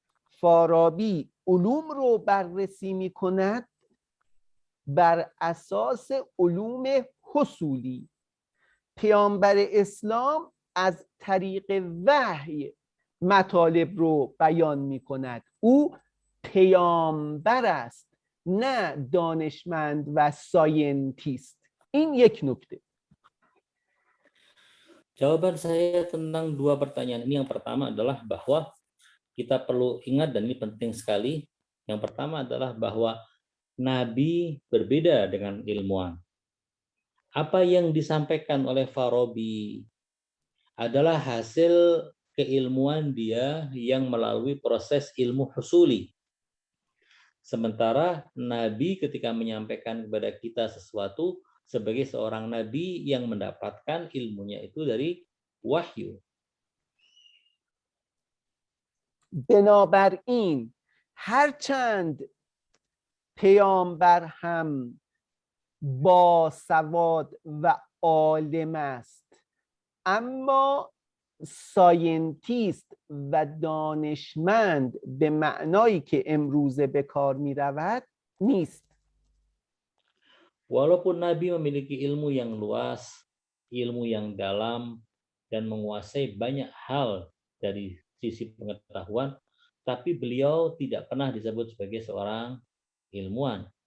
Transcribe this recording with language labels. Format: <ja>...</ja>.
<fa>فارابی علوم رو بررسی میکند بر اساس علوم حصولی. پیامبر اسلام از طریق وحی مطالب رو بیان میکند. او پیامبر است، نه دانشمند و ساینتیست. این یک نکته.</fa> <id>Jawaban saya tentang dua pertanyaan ini, yang pertama adalah bahwa kita perlu ingat, dan ini penting sekali. Yang pertama adalah bahwa Nabi berbeda dengan ilmuwan. Apa yang disampaikan oleh Farabi adalah hasil keilmuan dia yang melalui proses ilmu husuli. Sementara Nabi ketika menyampaikan kepada kita sesuatu sebagai seorang Nabi yang mendapatkan ilmunya itu dari wahyu.</id> <fa>بنابراین هرچند پیامبر هم با سواد و عالم است، اما ساینتیست و دانشمند به معنایی که امروزه به کار می رود نیست.</fa> <id>Walaupun Nabi memiliki ilmu yang luas, ilmu yang dalam, dan menguasai banyak hal dari sisi pengetahuan, tapi beliau tidak pernah disebut sebagai seorang ilmuwan.</id>